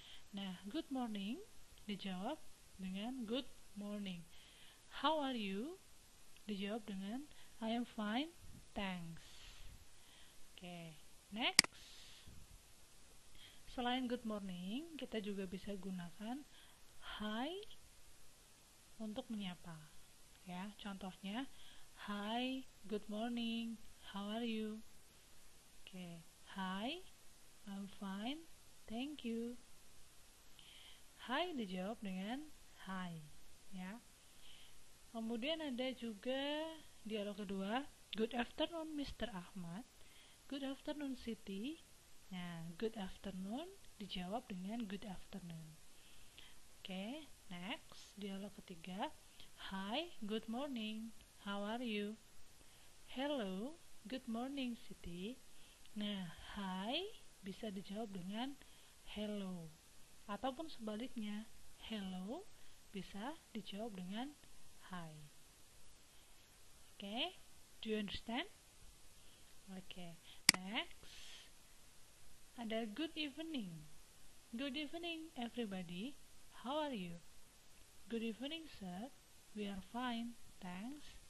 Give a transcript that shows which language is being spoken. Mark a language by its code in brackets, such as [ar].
[id] Nah, [en] good morning [id] dijawab dengan [en] good morning. How are you? [id] Dijawab dengan [en] I am fine, thanks. Oke, next. [id] Selain good morning, kita juga bisa gunakan hi untuk menyapa. Ya, contohnya [en] hi, good morning, how are you? Oke, hi, I'm fine, thank you. [id] Hai dijawab dengan hai, ya. Kemudian ada juga dialog kedua, [en] good afternoon [id] Mr. [en] Ahmad, good afternoon Siti. [id] Nah, [en] good afternoon [id] dijawab dengan [en] good afternoon. Oke, next [id] dialog ketiga, [en] hi, good morning, how are you? Hello, good morning Siti. [id] Nah, hi bisa dijawab dengan hello. Ataupun sebaliknya, hello bisa dijawab dengan hi. [en] Oke, do you understand? Oke, next [id] ada [en] good evening. Good evening everybody, how are you? Good evening sir, we are fine, thanks.